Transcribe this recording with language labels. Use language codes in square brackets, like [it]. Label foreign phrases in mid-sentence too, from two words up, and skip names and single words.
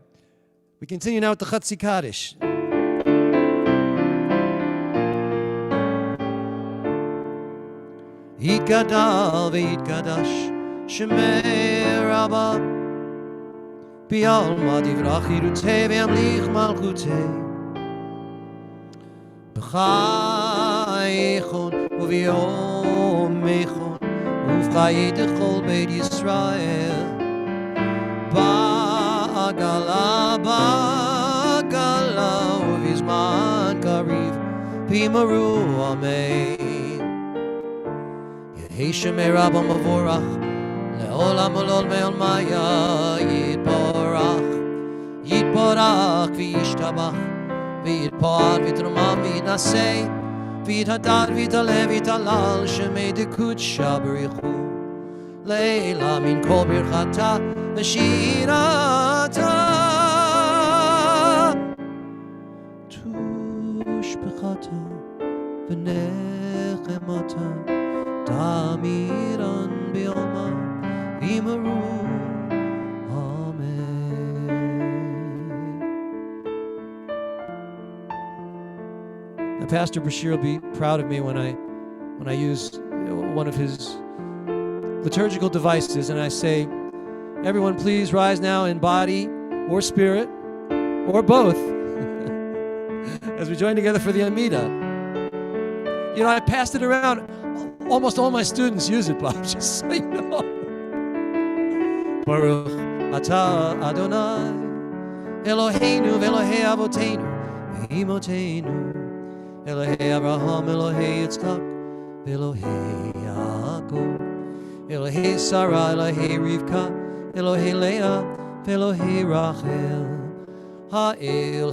[en] We continue now with the Chatzi Kaddish. [arc] יתגדל ויתקדש שמה רבא בעלמא די ברא כרעותה וימליך מלכותה בחייכון וביומיכון ובחיי דכל בית ישראל בעגלא ובזמן קריב ואמרו אמן יהא שמה רבא מברך לעלם ולעלמי עלמיא יתברך וישתבח ויתפאר ויתרומם ויתנשא ויתהדר ויתעלה ויתהלל שמה דקודשא בריך הוא לעלא מן כל ברכתא ושירתא תשבחתא ונחמתא דאמירן ביומא ואמרו [en] Pastor Bashir will be proud of me when I use one of his liturgical devices and I say, everyone please rise now in body or spirit or both as we join together for the Amidah. You know, I passed it around. Almost all my students use it, Bob, just so you know. [he] ברוך אתה אדני אלהינו ואלהי אבותינו ואמותינו אלהי אברהם, אלהי יצחק, אלהי יעקב, אלהי שרה, אלהי רבקה, אלהי לאה, אלהי רחל, האל